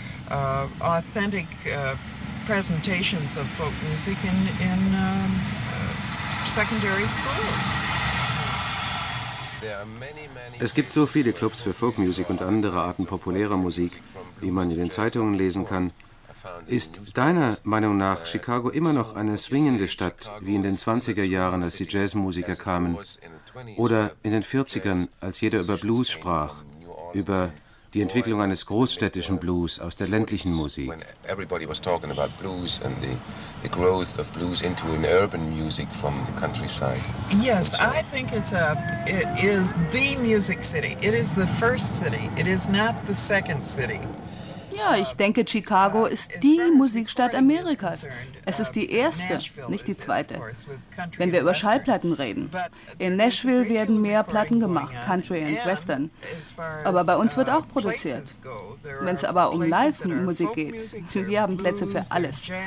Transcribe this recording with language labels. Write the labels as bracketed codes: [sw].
[en] authentic presentations of folk music in secondary schools. [de] Es gibt so viele Clubs für Folkmusik und andere Arten populärer Musik, wie man in den Zeitungen lesen kann. Ist deiner Meinung nach Chicago immer noch eine swingende Stadt, wie in den 20er Jahren, als die Jazzmusiker kamen, oder in den 40ern, als jeder über Blues sprach, über die Entwicklung eines großstädtischen Blues aus der ländlichen Musik? [en] Everybody was talking about blues and the growth of blues into an urban music from the countryside. Yes, I think it is the music city. It is the first city. It is not the second city. [de] Ja, ich denke, Chicago ist die Musikstadt Amerikas. Es ist die erste, nicht die zweite. Wenn wir über Schallplatten reden. In Nashville werden mehr Platten gemacht, Country und Western. Aber bei uns wird auch produziert. Wenn es aber um Live-Musik geht, wir haben Plätze für alles.